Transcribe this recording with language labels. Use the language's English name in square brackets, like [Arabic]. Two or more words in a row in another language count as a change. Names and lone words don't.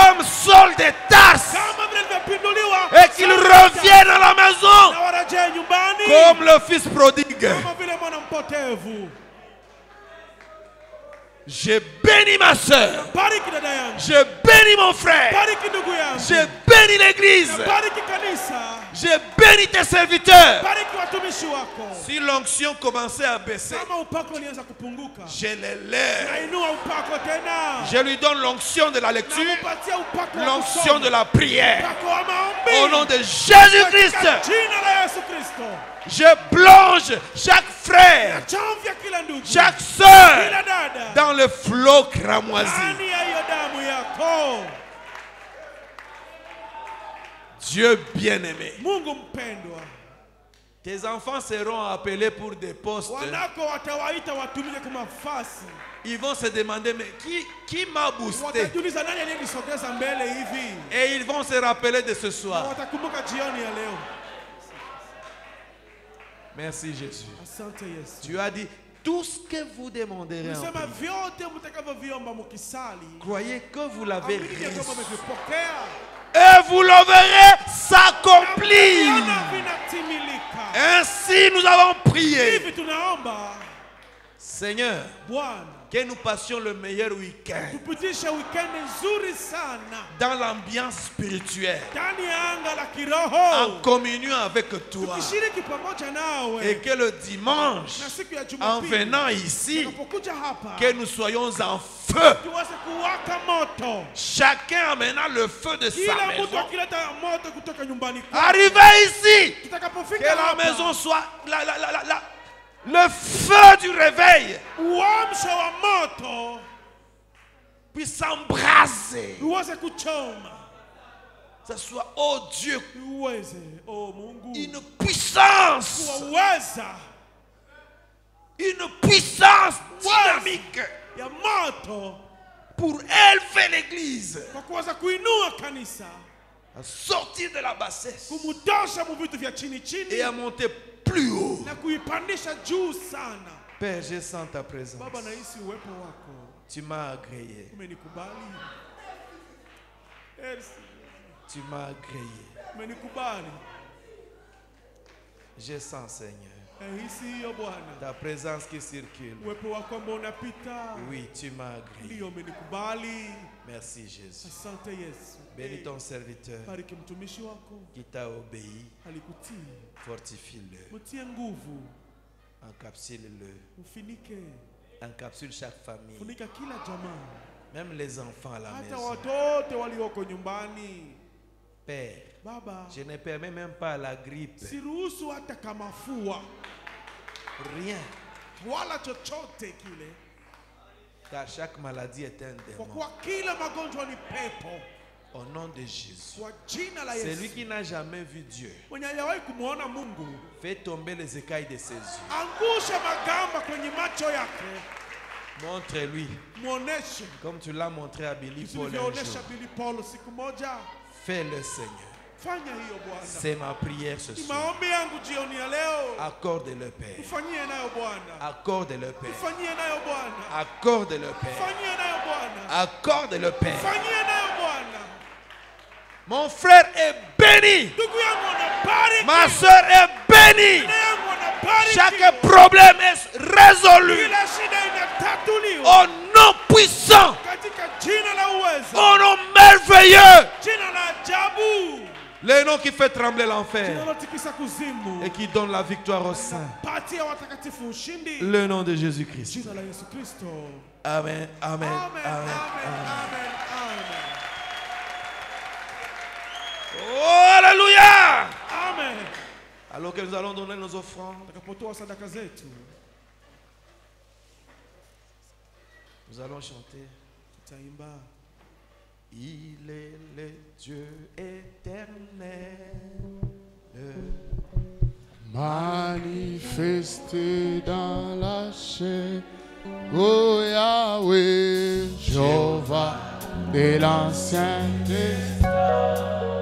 [French] comme Saul de Tarse [Swahili] kama vile vilivyopinduliwa, [French] et qu'ils reviennent à la maison [Swahili] na warejee nyumbani [French] comme le fils prodigue. [Swahili] kama vile mwana mpotevu. [French] Je bénis ma soeur. [Swahili] Bariki dada yangu, [French] Je bénis mon frère. [Swahili] bariki ndugu yangu, [French] Je bénis l'église. [Swahili] bariki kanisa, [French] Je bénis tes serviteurs. [Swahili] bariki watumishi wako. [French] Si l'onction commençait à baisser, [Swahili] Kama upako ulianza kupunguka, [French] je les lève. [Swahili] nainua upako tena, [French] Je lui donne l'onction de la lecture, [Swahili] namupatia upako wa [French] l'onction [Swahili] kusoma, [French] de la prière. [Swahili] upako wa maombi. [French] Au nom de Jésus-Christ, [Swahili] Katika jina la Yesu Kristo, [French] je plonge chaque frère, [Swahili] chamvya kila ndugu, [French] chaque soeur [Swahili] kila dada [French] dans le flot cramoisi. [Swahili] ndani ya hiyo damu yako. [French] Dieu bien-aimé, [Swahili] Mungu mpendwa, [French] tes enfants seront appelés pour des postes. [Swahili] wanako watawaita watumike kwa nafasi. [French] Ils vont se demander, mais qui m'a boosté? [Swahili] Watajiuliza nani aliyenisogeza mbele hivi, [French] Et ils vont se rappeler de ce [Swahili] na [French] soir. [Swahili] watakumbuka jioni ya leo. [French] Merci Jésus. [Swahili] Asante Yesu. [French] Tu as dit, tout ce que vous demanderez en [Swahili] Sema [French] prière, [Swahili] vyote mtakavyoviomba mkisali, [French] croyez que vous l'avez [Swahili] amini ya kwamba [French] reçu. [Swahili] mmevipokea [French] Et vous le verrez s'accomplir. [Swahili] na vinatimilika. [French] Ainsi nous avons prié. [Swahili] Hivi tunaomba [French] Seigneur, [Swahili] Bwana [French] que nous passions le meilleur week-end [Swahili] tupitishe weekend nzuri sana [French] dans l'ambiance spirituelle, [Swahili] ndani ya anga la [French] en [Swahili] kiroho, [French] communion avec toi. [Swahili] tukishiriki pamoja nawe, [French] Et que le dimanche, [Swahili] na siku ya [French] en [Swahili] Jumapili [French] venant ici, [Swahili] tunapokuja hapa [French] que nous soyons en feu. [Swahili] tuweze kuwaka moto, [French] Chacun amenant le feu de sa [Swahili] kila mtu [French] maison. [Swahili] akileta moto kutoka nyumbani kwake. [French] Arrivé ici, que [Swahili] Tutakapofika [French] la [Swahili] hapa, [French] maison soit le feu du réveil [Swahili] uamsho wa moto [French] puisse s'embraser. [Swahili] uweze kuchoma, [French] Que ce soit, oh Dieu, [Swahili] uweze Mungu [French] une puissance dynamique [Swahili] ya moto [French] pour élever l'église, [Swahili] kwa kuweza kuinua kanisa, [French] à sortir de la bassesse [Swahili] kumutosha mu vitu vya chini [French] et [Swahili] chini [French] à monter plus haut. [Swahili] na kuipandisha juu sana. [French] Père, je sens ta présence. [Swahili] Baba, nahisi uwepo wako, [French] Tu m'as agréé. [Swahili] umenikubali. Merci. [French] Tu m'as agréé. [Swahili] Umenikubali. [French] Je sens, Seigneur, [Swahili] Nahisi hiyo Bwana, [French] ta présence qui circule. [Swahili] uwepo wako ambao unapita. [French] Oui, tu m'as agréé. [Swahili] Ndio, umenikubali. [French] Merci, Jésus. [Swahili] Asante Yesu. [French] Bénis ton serviteur [Swahili] Bariki mtumishi wako, [French] qui t'a obéi. [Swahili] alikutii. [French] Fortifie-le. [Swahili] Mtie nguvu, [French] Encapsule-le. [Swahili] ufinike, [French] Encapsule chaque famille. [Swahili] funika kila jamaa, [French] Même les enfants à la [Swahili] hata [French] maison. [Swahili] watoto walioko nyumbani. [French] Père, [Swahili] Baba, [French] je ne permets même pas la grippe. [Swahili] siruhusu hata kama fua [French] Rien. [Swahili] wala chochote kile, [French] Car chaque maladie est un [Swahili] kwa [French] démon. [Swahili] kuwa kila magonjwa ni pepo. [French] Au nom de Jésus. [Swahili] Kwa jina la [French] Celui [Swahili] Yesu, [French] qui n'a jamais vu Dieu, [Swahili] mwenye hajawahi kumwona Mungu, [French] fait tomber les écailles de ses yeux. [Swahili] angusha magamba kwenye macho yake, [French] Montre-lui, [Swahili] muoneshe [French] comme tu l'as montré à Billy Paul un [Swahili] ulivyoonesha [French] jour. [Swahili] Billy Paul siku moja. [French] Fais-le, Seigneur. [Swahili] Fanya hiyo Bwana, [French] C'est ma prière ce [Swahili] ni [French] soir. [Swahili] maombi yangu jioni ya leo. [French] Accorde-le, Père. [Swahili] Ufanyie nayo Bwana, [French] Accorde-le, Père. [Swahili] ufanyie nayo Bwana, [French] Accorde-le, Père. [Swahili] ufanyie nayo Bwana, [French] Accorde-le, Père. [Swahili] ufanyie nayo Bwana. [French] Mon frère est béni. [Swahili] Ndugu yangu anabariki, [French] Ma soeur est bénie. [Swahili] dada yangu anabariki. [French] Chaque problème est résolu. [Swahili] Kila shida inatatuliwa [French] Au nom puissant. [Swahili] katika jina la uwezo, [French] Au nom merveilleux. [Swahili] jina la ajabu, [French] Le nom qui fait trembler [Swahili] jina [French] l'enfer [Swahili] linalotikisa kuzimu, [French] et qui donne la victoire aux saints. [Swahili] patia watakatifu ushindi, [French] Le nom de Jésus-Christ. [Swahili] jina la Yesu Kristo. Amen, amen, Amen, amen, amen, amen. amen, amen. [French] Oh, alléluia. [Swahili] Amen. [French] Alors que nous allons donner nos offrandes, [Swahili] Tutakapotoa sadaka zetu, [French] nous allons chanter. [Swahili] tutaimba [French] Il est le Dieu éternel. Manifesté dans la chair, ô Yahweh, Jéhovah de l'Ancien Testament.